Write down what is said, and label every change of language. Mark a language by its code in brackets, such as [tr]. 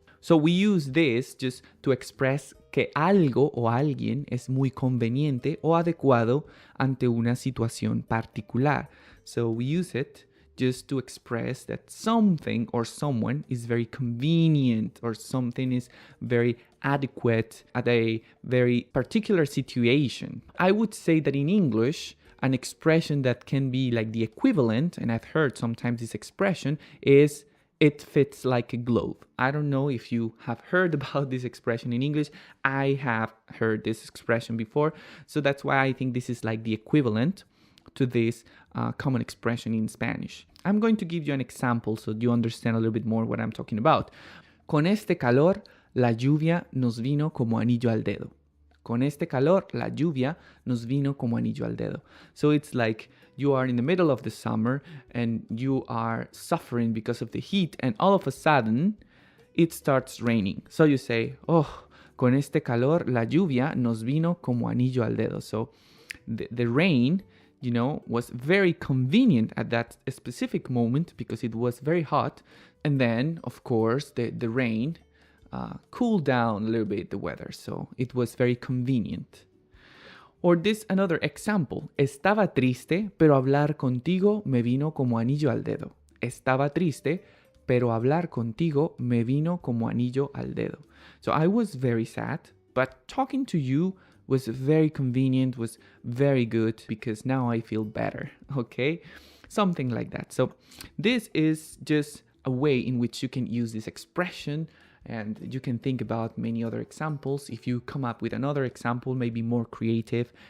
[en] So we use this just to express [es] que algo o alguien es muy conveniente o adecuado ante una situación particular. [en] So we use it just to express that something or someone is very convenient or something is very adequate at a very particular situation. I would say that in English, an expression that can be like the equivalent, and I've heard sometimes this expression, is it fits like a glove. I don't know if you have heard about this expression in English. I have heard this expression before. So that's why I think this is like the equivalent to this common expression in Spanish. I'm going to give you an example so you understand a little bit more what I'm talking about. [es] Con este calor, la lluvia nos vino como anillo al dedo. Con este calor, la lluvia nos vino como anillo al dedo. [en] So it's like you are in the middle of the summer and you are suffering because of the heat and all of a sudden it starts raining. So you say, oh, [es] con este calor, la lluvia nos vino como anillo al dedo. [en] So the rain, was very convenient at that specific moment because it was very hot. And then, of course, the rain cooled down a little bit the weather, so it was very convenient. Or this another example, [es] estaba triste, pero hablar contigo me vino como anillo al dedo. Estaba triste, pero hablar contigo me vino como anillo al dedo. [en] So I was very sad, but talking to you was very convenient, was very good because now I feel better, okay? Something like that. So this is just a way in which you can use this expression. And you can think about many other examples. If you come up with another example, maybe more creative,